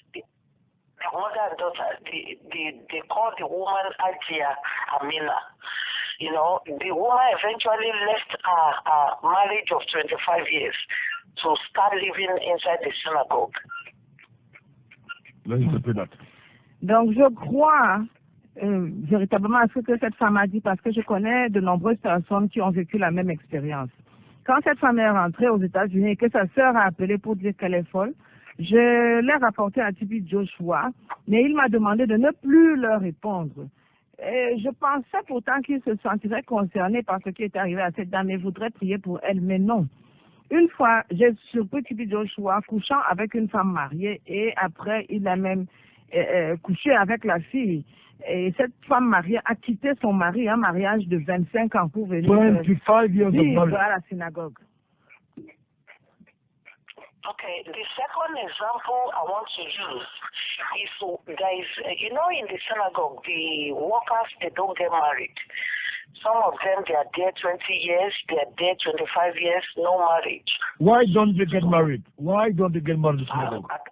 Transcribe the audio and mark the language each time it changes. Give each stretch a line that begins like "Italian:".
English: The mother and daughter, they called the woman Ajia Amina. The woman eventually left a marriage of 25 years to start living inside the synagogue. Let's interpret that.
French: Donc, je crois véritablement à ce que cette femme a dit parce que je connais de nombreuses personnes qui ont vécu la même expérience. Quand cette femme est rentrée aux États-Unis et que sa sœur a appelé pour dire qu'elle est folle, je l'ai rapporté à T.B Joshua, mais il m'a demandé de ne plus leur répondre. Et je pensais pourtant qu'il se sentirait concerné par ce qui est arrivé à cette dame et voudrait prier pour elle, mais non. Une fois, j'ai surpris T.B Joshua couchant avec une femme mariée et après, il a même couché avec la fille. Et cette femme mariée a quitté son mari, un mariage de 25 ans pour venir vivre à la synagogue.
English: Okay, the second example I want to use is there is, in the synagogue, the workers, they don't get married. Some of them, they are there 20 years, they are there 25 years, no marriage. Why don't they get married? Why don't they get married in the synagogue?